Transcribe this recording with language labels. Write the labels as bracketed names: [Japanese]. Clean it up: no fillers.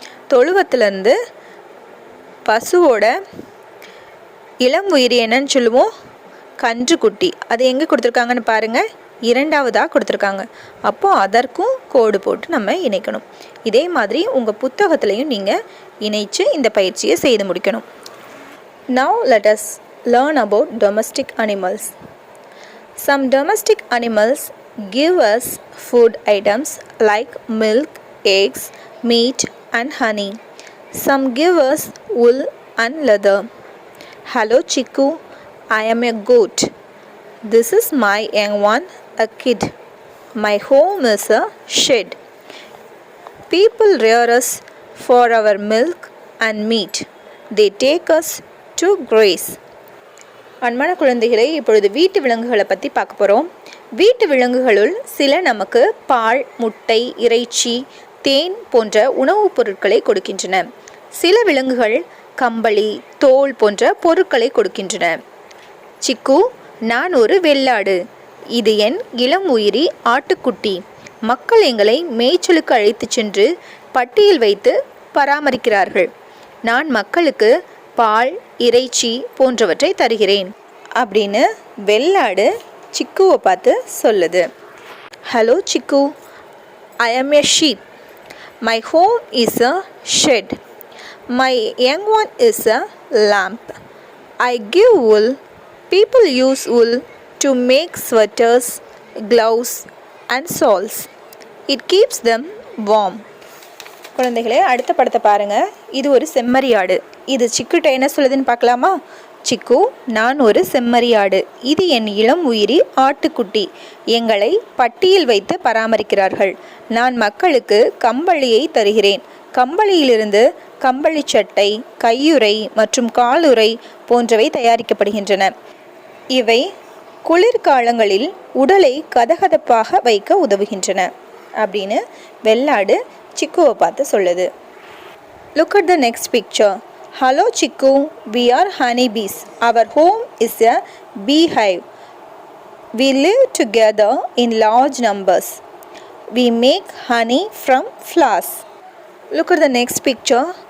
[Tamil] தொழுவத்திலேருந்து பசுவோட இளம் உயிரி என்னன்னு சொல்லுவோம்? கன்றுக்குட்டி. அது எங்கே கொடுத்துருக்காங்கன்னு பாருங்கள், இரண்டாவதாக கொடுத்துருக்காங்க. அப்போது அதற்கும் கோடு போட்டு நம்ம இணைக்கணும். இதே மாதிரி உங்கள் புத்தகத்துலேயும் நீங்கள் இணைச்சு இந்த பயிற்சியை செய்து முடிக்கணும். [English] Now let us learn about domestic animals. Some domestic animals give us food items like milk, eggs, meat and honey. Some give us wool and leather. Hello Chiku, I am a goat. This is my young one, a kid. My home is a shed. People rear us for our milk and meat. They take us to graze. [Tamil] அன்பான குழந்தைகளை, இப்பொழுது வீட்டு விலங்குகளை பற்றி பார்க்க போகிறோம். வீட்டு விலங்குகளுள் சில நமக்கு பால், முட்டை, இறைச்சி, தேன் போன்ற உணவுப் பொருட்களை கொடுக்கின்றன. சில விலங்குகள் கம்பளி, தோல் போன்ற பொருட்களை கொடுக்கின்றன. சிக்கு, நான் ஒரு வெள்ளாடு. இது என் இளம் உயிரி ஆட்டுக்குட்டி. மக்கள் எங்களை மேய்ச்சலுக்கு அழைத்து சென்று பட்டியில் வைத்து பராமரிக்கிறார்கள். நான் மக்களுக்கு பால், இறைச்சி போன்றவற்றை தருகிறேன் அப்படின்னு வெள்ளாடு சிக்குவை பார்த்து சொல்லுது. [English] Hello Chikku, I am a sheep. My home is a shed. My young one is a lamp. I give wool. People use wool to make sweaters, gloves and shawls. It keeps them warm. [Tamil] குழந்தைகளே, அடுத்த படத்தை பாருங்கள். இது ஒரு செம்மறியாடு. இது சிக்குட்ட என்ன சொல்லுதுன்னு பார்க்கலாமா? சிக்கு, நான் ஒரு செம்மறியாடு. இது என் இளம் உயிரி ஆட்டுக்குட்டி. எங்களை பட்டியில் வைத்து பராமரிக்கிறார்கள். நான் மக்களுக்கு கம்பளியை தருகிறேன். கம்பளியிலிருந்து கம்பளி சட்டை, கையுறை மற்றும் காலுறை போன்றவை தயாரிக்கப்படுகின்றன. இவை குளிர்காலங்களில் உடலை கதகதப்பாக வைக்க உதவுகின்றன அப்படின்னு வெள்ளாடு சிக்குவை பார்த்து சொல்லுது. [English] Look at the next picture. Hello Chiku, we are honeybees. Our home is a beehive. We live together in large numbers. We make honey from flowers. Look at the next picture.